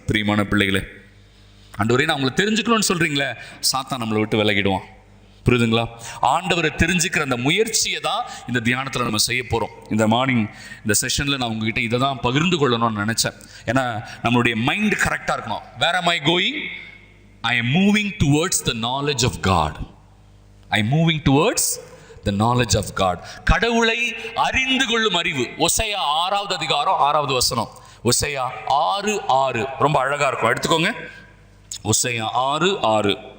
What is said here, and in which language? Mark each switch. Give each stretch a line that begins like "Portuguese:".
Tamil: பிரியமான பிள்ளைகளே, ஆண்டவரே நான் உங்களை தெரிஞ்சுக்கணும்னு சொல்றீங்களே, சாத்தான் நம்மளை விட்டு விலகிடுவான். புரியுதுங்களா? ஆண்டவரை தெரிஞ்சுக்கிற அந்த முயற்சியை தான் இந்த தியானத்தில் நம்ம செய்ய போகிறோம். இந்த மார்னிங் இந்த செஷனில் நான் உங்ககிட்ட இதை தான் பகிர்ந்து கொள்ளணும்னு நினச்சேன். ஏன்னா நம்மளுடைய மைண்ட் கரெக்டாக இருக்கணும்.
English: Where am I going? I am moving towards the knowledge of God. I am moving towards the knowledge of God.
Tamil: கடவுளை அறிந்து கொள்ளும் அறிவு. ஓசையா 6வது அதிகாரம் 6வது வசனம். ஓசையா 6:6 ரொம்ப அழகா இருக்கும், எடுத்துக்கோங்க. ஓசையா 6:6.